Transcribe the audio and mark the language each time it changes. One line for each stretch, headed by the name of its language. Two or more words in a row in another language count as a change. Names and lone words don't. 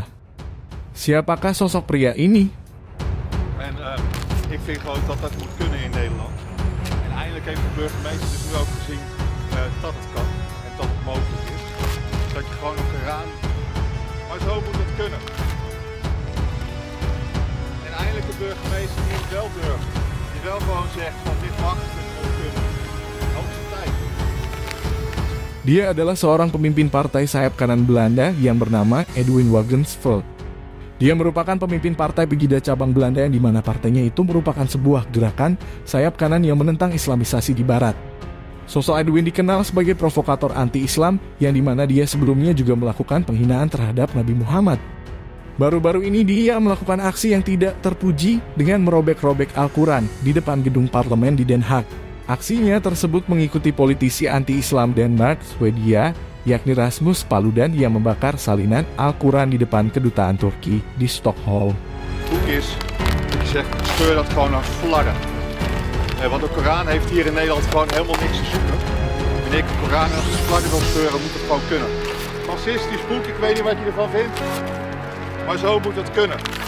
Indonesian: Siapakah sosok pria ini?
Dutch: En ik vind gewoon dat dat moet kunnen in Nederland. En eindelijk heeft de burgemeester dus nu ook gezien dat het kan en dat het mogelijk is. Dat je gewoon een Koran... Maar zo moet het kunnen. En eindelijk de burgemeester die het wel durft. Die wel gewoon zegt van dit mag, dit moet kunnen. Hoogste tijd.
Indonesian: Dia adalah seorang pemimpin partai sayap kanan Belanda yang bernama Edwin Wagensveld. Dia merupakan pemimpin partai Pegida cabang Belanda yang dimana partainya itu merupakan sebuah gerakan sayap kanan yang menentang Islamisasi di Barat. Sosok Edwin dikenal sebagai provokator anti-Islam yang dimana dia sebelumnya juga melakukan penghinaan terhadap Nabi Muhammad. Baru-baru ini dia melakukan aksi yang tidak terpuji dengan merobek-robek Al-Quran di depan gedung parlemen di Den Haag. Aksinya tersebut mengikuti politisi anti-Islam Denmark, Swedia, yakni Rasmus Paludan yang membakar salinan Al-Quran di depan kedutaan Turki di Stockholm.
Dutch: Boek is, ik zeg, scheur dat gewoon aan vlaggen. Want de Koran heeft hier in Nederland gewoon helemaal niks te zoeken. Wanneer ik de Koran als een vlaggen wil scheuren, moet het gewoon kunnen. Fascistisch boek, ik weet niet wat je ervan vindt, maar zo moet het kunnen.